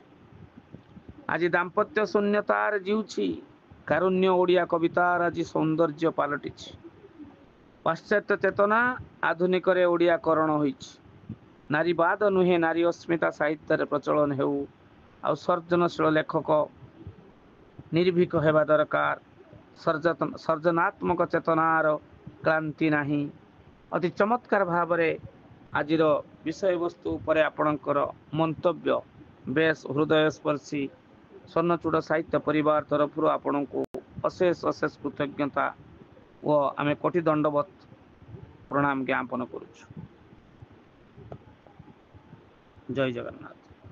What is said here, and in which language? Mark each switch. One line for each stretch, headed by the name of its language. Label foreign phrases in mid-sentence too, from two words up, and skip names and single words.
Odia: ଆଜି ଦାମ୍ପତ୍ୟ ଶୂନ୍ୟତାର ଜୀଉଛି, କାରୁଣ୍ୟ ଓଡ଼ିଆ କବିତାର ଆଜି ସୌନ୍ଦର୍ଯ୍ୟ ପାଲଟିଛି। ପାଶ୍ଚାତ୍ୟ ଚେତନା ଆଧୁନିକ ରେ ଓଡ଼ିଆ କରଣ ହୋଇଛି। ନାରୀବାଦ ନୁହେଁ, ନାରୀ ଅସ୍ମିତା ସାହିତ୍ୟ ରେ ପ୍ରଚଳନ ହେଉ। ଆ ସର୍ଜନଶୀଳ ଲେଖକ ନିର୍ଭୀକ ହେବା ଦରକାର। ସର୍ଜନାତ୍ମକ ଚେତନାର କ୍ରାନ୍ତି ନାହିଁ। ଅତି ଚମତ୍କାର ଭାବ ରେ ଆଜିର ବିଷୟ ବସ୍ତୁ ଉପରେ ଆପଣଙ୍କର ମନ୍ତବ୍ୟ ବେଶ ହୃଦୟସ୍ପର୍ଶୀ। ସ୍ୱର୍ଣ୍ଣଚୂଡ଼ ସାହିତ୍ୟ ପରିବାର ତରଫ ଆପଣ କୁ ଅଶେଷ ଅଶେଷ କୃତଜ୍ଞତା ଓ ଆମେ କୋଟି ଦଣ୍ଡବତ ପ୍ରଣାମ ଜ୍ଞାପନ କରୁଛୁ। ଜୟ ଜଗନ୍ନାଥ।